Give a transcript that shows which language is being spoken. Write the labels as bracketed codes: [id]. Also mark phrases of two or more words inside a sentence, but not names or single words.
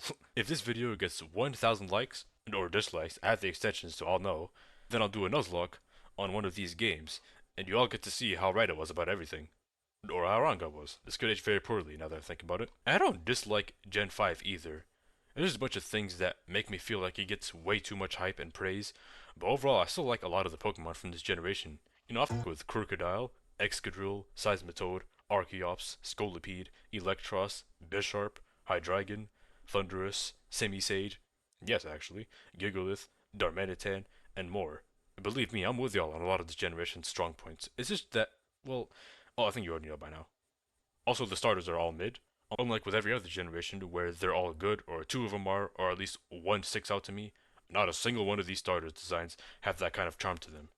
[en] If this video gets 1,000 likes, or dislikes, I have the extensions so I'll know, then I'll do a Nuzlocke on one of these games, and you all get to see how right I was about everything. Or how wrong I was. This could age very poorly now that I think about it. And I don't dislike Gen 5 either. There's a bunch of things that make me feel like it gets way too much hype and praise, but overall I still like a lot of the Pokemon from this generation. I fuck with Crocodile, Excadrill, Seismitoad, Archeops, Scolipede, Electros, Bisharp, Hydreigon, Thundurus, Simisage, yes actually, Gigalith, Darmanitan, and more. Believe me, I'm with y'all on a lot of this generation's strong points. It's just that, well, I think you already know by now. Also, the starters are all mid. Unlike with every other generation where they're all good, or two of them are, or at least one sticks out to me, not a single one of these starters designs have that kind of charm to them.